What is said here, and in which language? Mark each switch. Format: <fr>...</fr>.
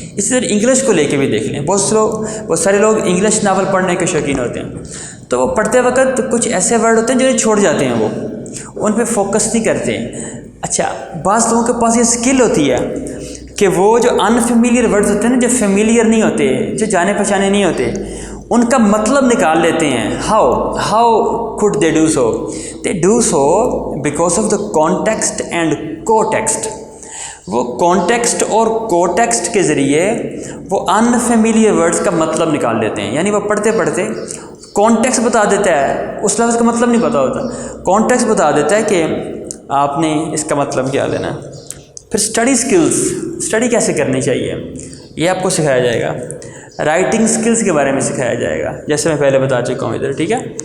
<ur>اسی طرح انگلش کو لے کے بھی دیکھ لیں. بہت سارے لوگ انگلش ناول پڑھنے کے شوقین ہوتے ہیں، تو وہ پڑھتے وقت کچھ ایسے ورڈ ہوتے ہیں جو چھوڑ جاتے ہیں، وہ ان پہ فوکس نہیں کرتے. اچھا، بعض لوگوں کے پاس یہ اسکل ہوتی ہے کہ وہ جو انفیملیئر ورڈز ہوتے ہیں نا، جو فیملیئر نہیں ہوتے، جو جانے پہچانے نہیں ہوتے، ان کا مطلب نکال لیتے ہیں.</ur> <en>How could they do so? They do so because of the context and co-text.</en> <ur>وہ کانٹیکسٹ اور کوٹیکسٹ کے ذریعے وہ انفیملیئر ورڈز کا مطلب نکال لیتے ہیں. یعنی وہ پڑھتے پڑھتے کانٹیکسٹ بتا دیتا ہے، اس لفظ کا مطلب نہیں پتہ ہوتا، کانٹیکسٹ بتا دیتا ہے کہ آپ نے اس کا مطلب کیا لینا ہے. پھر اسٹڈی سکلز، اسٹڈی کیسے کرنی چاہیے یہ آپ کو سکھایا جائے گا. رائٹنگ سکلز کے بارے میں سکھایا جائے گا، جیسے میں پہلے بتا چکا ہوں ادھر، ٹھیک ہے.</ur>